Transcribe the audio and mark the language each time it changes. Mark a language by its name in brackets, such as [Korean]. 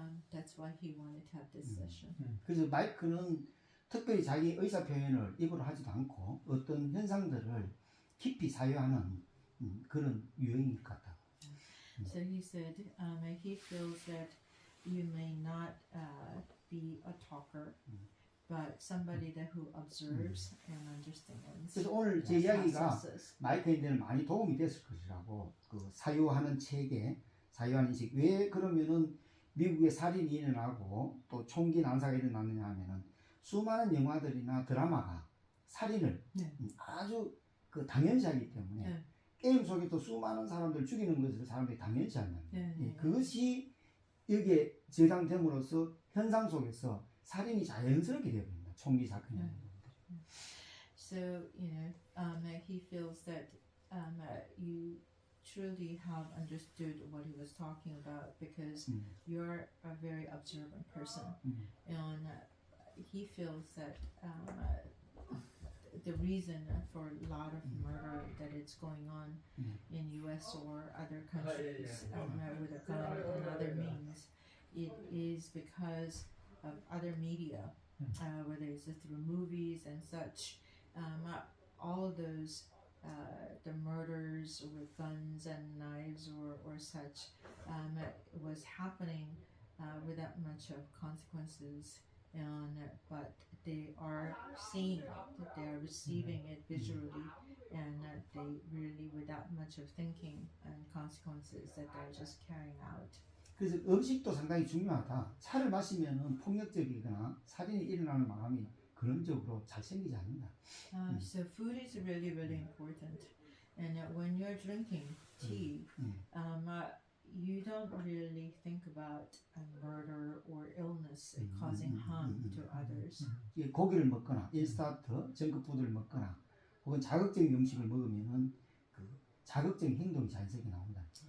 [English] That's why he wanted to have this session. [Korean] 그래서 마이크는 특별히 자기 의사 표현을 입으로 하지도 않고 어떤 현상들을 깊이 사유하는 그런 유형일 것 같다. [English] So he said he feels that you may not be a talker, but somebody that who observes and understands. [Korean] 그래서 오늘 제 이야기가 마이크인들은 많이 도움이 됐을 것이라고 그 사유하는 체계, 사유하는 인식. 왜 그러면은 미국에 살인이 일어나고 또 총기 난사가 일어나느냐 하면은 수많은 영화들이나 드라마가 살인을 네. 아주 그 당연시하기 때문에 네. 게임 속에도 수많은 사람들 죽이는 것을 사람들이 당연시한다는 거예요. 네, 네. 그것이 여기에 저장됨으로써 현상 속에서 살인이 자연스럽게 되어버립니다. 총기 사건이 아닌 것들. [English] So, he feels that you truly have understood what he was talking about because you're a very observant person. And he feels that the reason for a lot of murder that it's going on in US or other countries with a gun and other means, it is because of other media, whether it's through movies and such. All of those, the murders with guns and knives or such, was happening without much of consequences. But they are seeing it, they are receiving it visually, and they really, without much of thinking and consequences, that they're just carrying out. [Korean] 그래서 음식도 상당히 중요하다. 차를 마시면은 폭력적이거나 살인이 일어나는 마음이 근원적으로 잘 생기지 않는다. [English] So food is really, really important. And when you're drinking tea, you don't really think about murder or illness causing harm to others. [Korean] 고기를 먹거나 인스턴트, 정크푸드를 먹거나 혹은 자극적인 음식을 먹으면은 그 자극적인 행동이 자연스럽게 나온다.